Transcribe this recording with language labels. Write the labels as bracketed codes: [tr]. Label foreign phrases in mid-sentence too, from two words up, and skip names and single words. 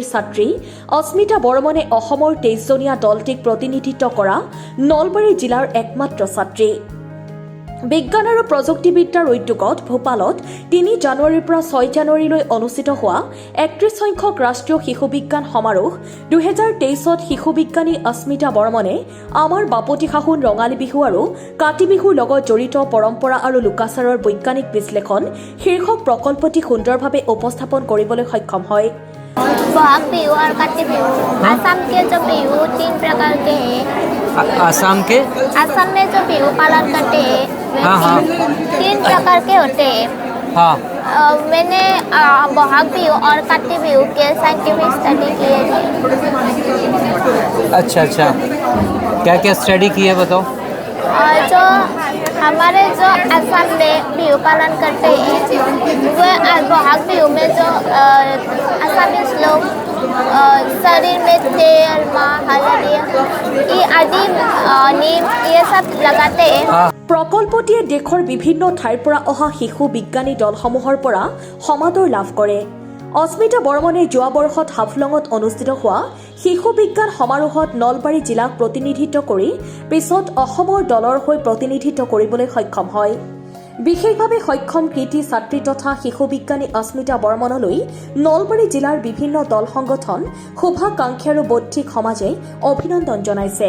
[as] ছাত্ৰী অস্মিতা বৰ্মনে অসমৰ 23জনীয়া দলটিক প্ৰতিনিধিত্ব কৰা নলবাৰী জিলাৰ একমাত্ৰ ছাত্ৰী বিজ্ঞান আৰু প্ৰযুক্তিবিদ্যাৰ উদ্যোগত ভূপালত 3 জানুৱাৰীৰ পৰা 6 জানুৱাৰীলৈ অনুষ্ঠিত হোৱা 31 সংখ্যক ৰাষ্ট্ৰীয় শিশু বিজ্ঞান সমাৰোহ 2023ত শিশু বিজ্ঞানী অস্মিতা বৰ্মনে আমাৰ বাপতি সাহোন ৰঙালী বিহু আৰু কাতি বিহুৰ লগত জড়িত পৰম্পৰা আৰু লোকাচাৰৰ বৈজ্ঞানিক বিশ্লেষণ শীৰ্ষক প্ৰকল্পটি সুন্দৰভাৱে উপস্থাপন কৰিবলৈ সক্ষম হয় [hi] बहाग बिहू और काटी बिहू असम के जो बिहू 3 प्रकार के हैं असम में जो बिहू पालन करते हैं वे 3 प्रकार के होते हैं मैंने बहाग बिहू और काटी बिहू के [en] scientific study [hi] किए थे अच्छा क्या क्या स्टडी की है बताओ जो हमारे जो असम में बिहू पालन करते हैं वो बहाग बिहू में जो असमीज लोग शरीर में तेल माँ हल्दी ये आदि नीम ये सब लगाते हैं [as] প্ৰকল্পটিয়ে দেশৰ বিভিন্ন ঠাইৰ পৰা অহা শিশু বিজ্ঞানী দলসমূহৰ পৰা সমাদৰ লাভ কৰে অস্মিতা বৰ্মনে যোৱা বৰ্ষত হাফলঙত অনুষ্ঠিত হোৱা শিশু বিজ্ঞান সমাৰোহত নলবাৰী জিলাক প্ৰতিনিধিত্ব কৰি পিছত অসমৰ দলৰ হৈ প্ৰতিনিধিত্ব কৰিবলৈ সক্ষম হয় বিশেষভাৱে সক্ষম কৃতি ছাত্ৰী তথা শিশু বিজ্ঞানী অস্মিতা বৰ্মনলৈ নলবাৰী জিলাৰ বিভিন্ন দল সংগঠন শুভাকাংক্ষী আৰু বৌদ্ধিক সমাজে অভিনন্দন জনাইছে